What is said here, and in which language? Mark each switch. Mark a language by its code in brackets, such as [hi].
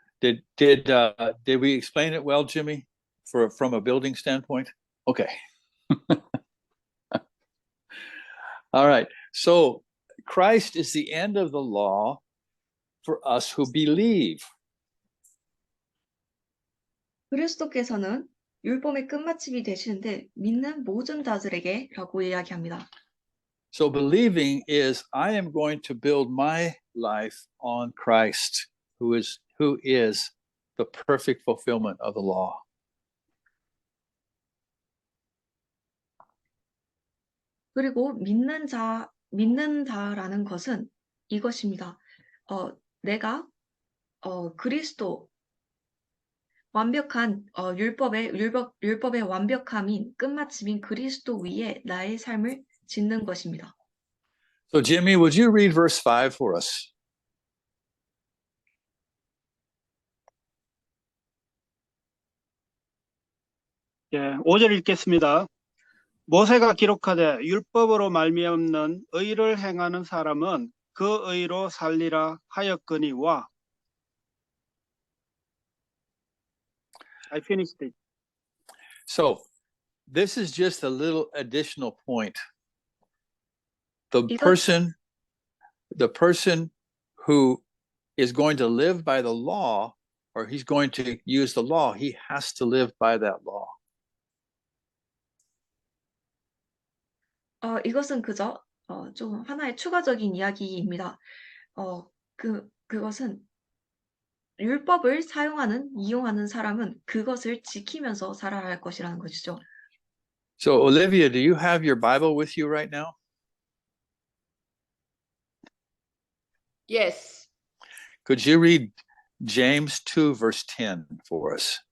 [en] Did we explain it well, Jimmy? From a building standpoint? Okay. All right. So Christ is the end of the law for us who believe. [ko] 그리스도께서는 율법의 끝마침이 되시는데 믿는 모든 자들에게라고 이야기합니다. [en] So believing is I am going to build my life on Christ, who is the perfect fulfillment of the law. [ko] 그리고 믿는다라는 것은 이것입니다. 내가 그리스도 완벽한 율법의 완벽함인 끝마침인 그리스도 위에 나의 삶을 짓는 것입니다. [en] So Jimmy, would you read verse 5 for us? [ko] 예, 5절 읽겠습니다. 모세가 기록하되 율법으로 말미암는 의를 행하는 사람은 그 의로 살리라 하였거니와. [en] I finished it. So this is just a little additional point. The [ko] 이것- [en] person who is going to live by the law, or he's going to use the law, he has to live by that law. [ko] 이것은 그저 좀 하나의 추가적인 이야기입니다. 그것은 율법을 이용하는 사람은 그것을 지키면서 살아야 할 것이라는 것이죠. [en] So, Olivia, do you have your Bible with you right now? Yes. Could you read James 2, verse 10 for us?